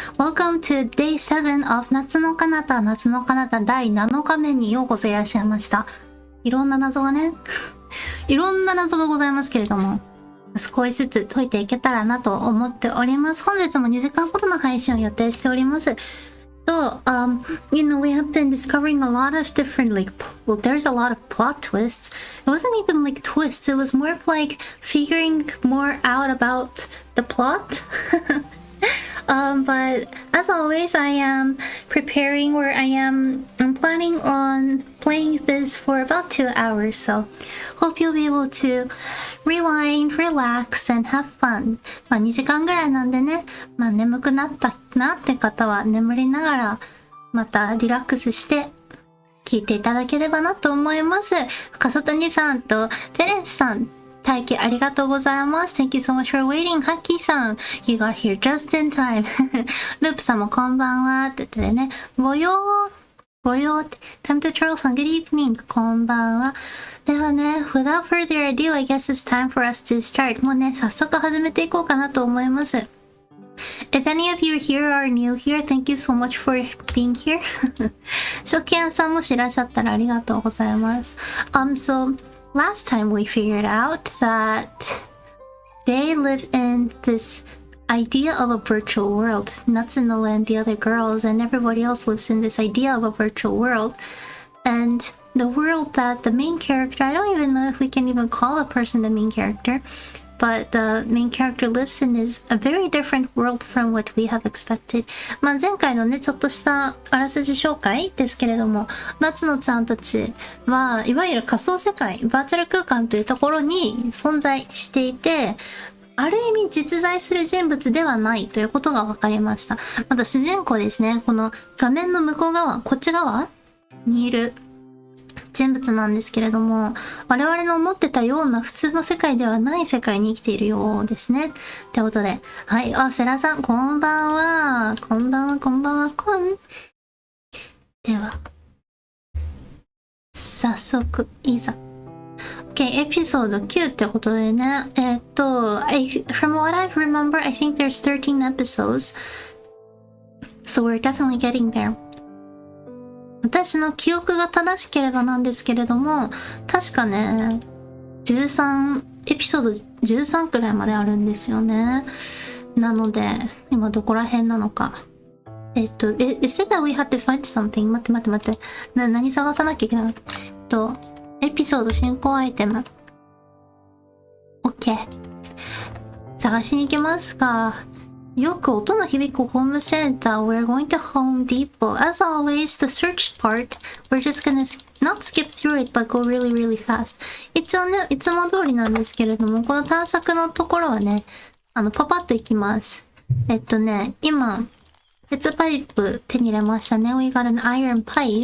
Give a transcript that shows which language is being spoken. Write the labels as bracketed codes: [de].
[en] Welcome to day 7 of [ja] 夏の彼方、夏の彼方第7日目にようこそいらっしゃいました。いろんな謎がね、いろんな謎がございますけれども、少しずつ解いていけたらなと思っております。本日も2時間ほどの配信を予定しております。 [en] So, we have been discovering a lot of different, there's a lot of plot twists. It wasn't even like twists, it was more of like figuring more out about the plot. But as always, I am preparing I'm planning on playing this for about 2 hours, so hope you'll be able to rewind, relax, and have fun. [ja] 2時間ぐらいなんでね、眠くなったなって方は眠りながらまたリラックスして聞いていただければなと思います。笠谷さんとテレスさん、待機ありがとうございます。 [en] Thank you so much for waiting. ハッキーさん、You got here just in time. [ja] ループさんもこんばんはって言ってね、ごよーって、Time to Troll さん、 [en] Good evening. [ja] こんばんは。ではね、 [en] without further ado, I guess it's time for us to start. [ja] もうね、早速始めていこうかなと思います。 [en] If any of you here are new here, thank you so much for being here. [ja] 初見さんもしいらっしゃったらありがとうございます。 [en] So, last time we figured out that they live in this idea of a virtual world. Natsuno and the other girls and everybody else lives in this idea of a virtual world. And the world that the main character, I don't even know if we can even call a person the main character, but the main character lives in is a very different world from what we have expected. [ja] 前回のね、ちょっとしたあらすじ紹介ですけれども、夏野ちゃんたちはいわゆる仮想世界、バーチャル空間というところに存在していて、ある意味実在する人物ではないということが分かりました。また主人公ですね、この画面の向こう側、こっち側にいる人物なんですけれども、我々の思ってたような普通の世界ではない世界に生きているようですね。ってことで、はい、セラさん、こんばんは。こんばんは、こんばんは、では、早速、いざ。 [en] Okay, [ja] エピソード9ってことでね、 [en] from what I remember, I think there's 13 episodes. So we're definitely getting there. [ja] 私の記憶が正しければなんですけれども、確かね、エピソード13くらいまであるんですよね。なので、今どこら辺なのか。 [en] It said that we had to find something. [ja] 待って。何探さなきゃいけないの？エピソード進行アイテム。 OK。 探しに行きますか。よく音の響くホームセンター。 [en] We're going to Home Depot. As always, the search part, we're just gonna not skip through it, but go really, really fast. [ja] 一応ね、いつも通りなんですけれども、この探索のところはね、パパッと行きます。今、鉄パイプ手に入れましたね。 [en] We got an iron pipe.